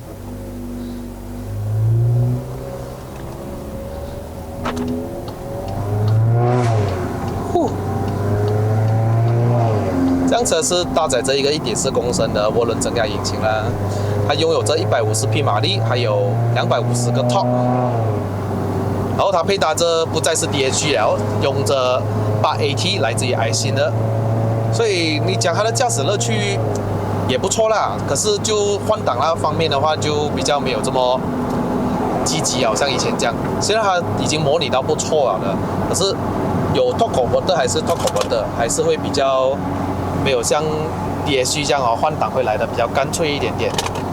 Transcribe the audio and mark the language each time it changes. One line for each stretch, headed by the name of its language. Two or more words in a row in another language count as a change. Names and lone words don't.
Chinese: 这辆车是搭载着一个1.4公升的涡轮增压引擎啦，它拥有着150匹马力，还有250个 torque， 然后它配搭着不再是 DSG 了，用着8AT 来自于爱信的，所以你讲它的驾驶乐趣也不错啦。可是就换挡那方面的话，就比较没有这么积极，好像以前这样。虽然它已经模拟到不错了的，可是有
English: torque converter
Chinese: 还是
English: torque converter，
Chinese: 还是会比较。没有像 DSG 这样哦，换挡会来的比较干脆一点点。